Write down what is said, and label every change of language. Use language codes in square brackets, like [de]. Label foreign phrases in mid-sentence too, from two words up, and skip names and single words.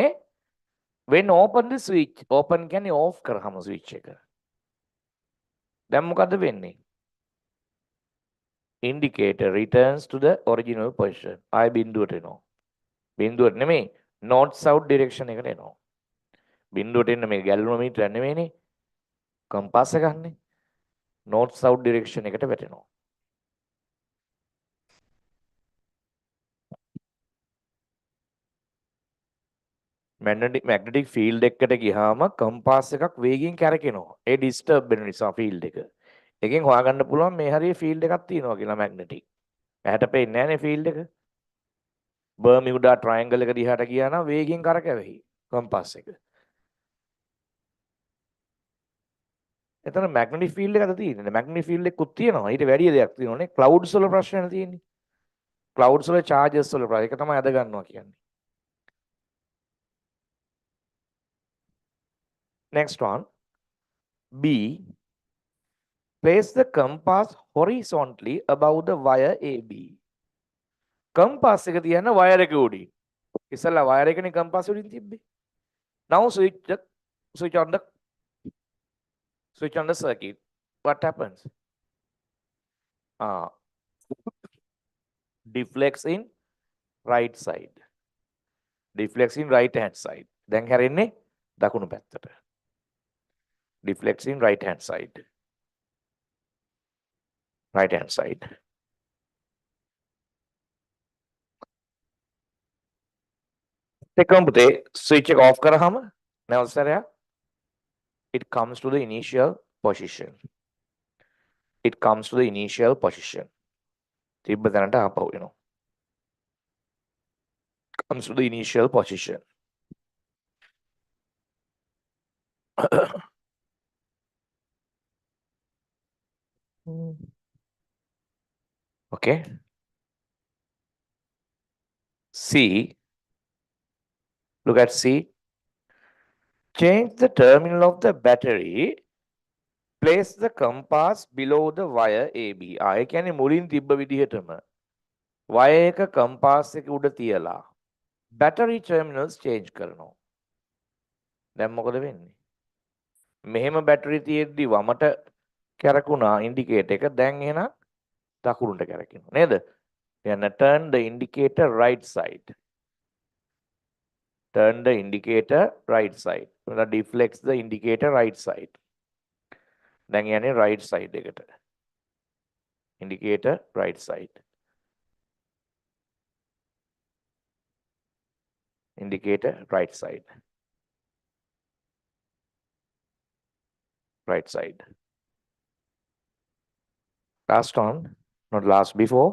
[en] when open the switch, [si] open කියන්නේ off කරාම switch එක. දැන් මොකද වෙන්නේ? [en] indicator returns to the original position. [si] ආයි බිඳුවට එනවා. බිඳුවට නෙමෙයි [en] north south direction [si] එකට එනවා. බිඳුවට එන්න මේ ගැලනෝමීටර් නෙමෙයිනේ. compass එක ගන්නෙ. [en] north south direction [si] එකට වැටෙනවා. [en] magnetic field [si] එකකට ගියාම compass එකක් වේගයෙන් කැරකෙනවා. ඒ disturb වෙන නිසා field එක. එකෙන් හොයාගන්න පුළුවන් මේ හරිය field එකක් තියෙනවා කියලා magnetic. ඇහැට පේන්නේ නැහැනේ field එක. Bermuda triangle එක දිහාට ගියා නම් වේගයෙන් කරකැවෙයි compass එක. එතන [en] magnetic field [si] එකද තියෙන්නේ. [en] magnetic field [si] එකකුත් තියෙනවා. ඊට වැඩි දෙයක් තියෙනවානේ. clouds වල ප්‍රශ්නයක් තියෙන්නේ. clouds වල charges වල ප්‍රශ්න. ඒක තමයි අද ගන්නවා කියන්නේ. [en] Next one. B. Place the compass horizontally above the wire AB. [si] Compass එක තියන්න wire එක උඩින්. ඉස්සෙල්ලා වයර් එකනේ කම්පාස් වලින් තිබ්බේ. [en] Now switch on the circuit. What happens? Ah, deflects in right side. Deflects in right hand side. [si] දැන් හැරෙන්නේ දකුණු පැත්තට. [en] Deflects in right hand side. Right hand side. [si] එකම පුතේ switch එක off කරාම නැවත සැරයක් [en] it comes to the initial position. It comes to the initial position. [si] තිබ්බ තැනට ආපහු එනවා. [en] Comes to the initial position. Okay. C. Look at C. Change the terminal of the battery. Place the compass below the wire AB. [si] ඒ කියන්නේ මුලින් තිබ්බ විදිහටම wire එක compass එක උඩ තියලා [en] battery terminals change [si] කරනවා. දැන් මොකද වෙන්නේ? මෙහෙම battery තියෙද්දි වමට කැරකුණා indicator එක. දැන් එහෙනම් දකුණට කැරකෙනවා නේද? [en] then turn the indicator right side. Turn the indicator right side. That deflects the indicator right side. [si] දැන් යන්නේ [en] right side [si] එකට. [en] Indicator right side. Indicator right side. Right side. Last one, not last before.